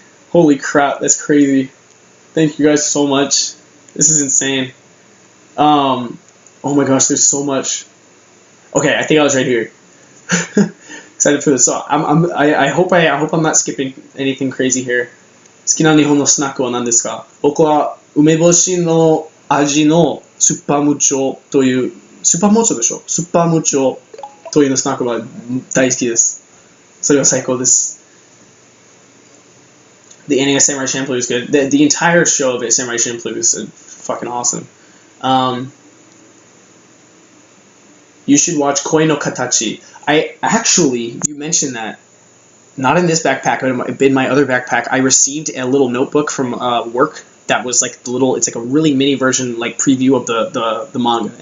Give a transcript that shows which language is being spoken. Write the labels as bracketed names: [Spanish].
[English] Holy crap, that's crazy. Thank you guys so much. This is insane. Oh my gosh, there's so much. Okay, I think I was right here. excited for this. So I hope I'm not skipping anything crazy here. [Japanese] 好きな日本のスナックは何ですか？僕は梅干しの味のスーパームチョというスーパーモチョでしょ？スーパームチョというのスナックは大好きです。それは最高です。 [English] The ending of Samurai Champloo is good. The entire show of it, Samurai Champloo, is fucking awesome. You should watch Koi no Katachi. You mentioned that. Not in this backpack, but in my other backpack, I received a little notebook from work that was like it's like a really mini version, like preview of the manga.